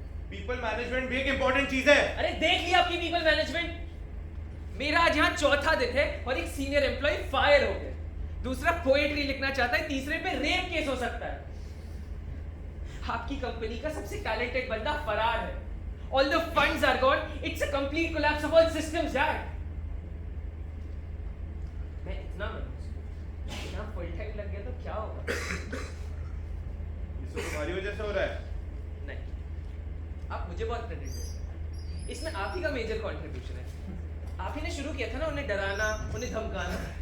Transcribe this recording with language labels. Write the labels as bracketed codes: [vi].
[hi] People management भी एक important चीज है। अरे देख लिया आपकी पीपल मैनेजमेंट। मेरा आज यहाँ चौथा दिन है और एक सीनियर एम्प्लॉय फायर हो गया, दूसरा पोएट्री लिखना चाहता है, तीसरे पे रेप केस हो सकता है। आपकी कंपनी का सबसे टैलेंटेड बंदा फरार है। [en] All the funds are gone. It's a complete collapse of all systems, Dad. [hi] मैं इतना मनूस यहाँ फुल टाइम लग गया तो क्या होगा? ये सब तुम्हारी वजह से हो रहा है। नहीं, आप मुझे बहुत क्रेडिट देते हैं। इसमें आप ही का मेजर कंट्रीब्यूशन है। आप ही ने शुरू किया था ना उन्हें डराना, उन्हें धमकाना।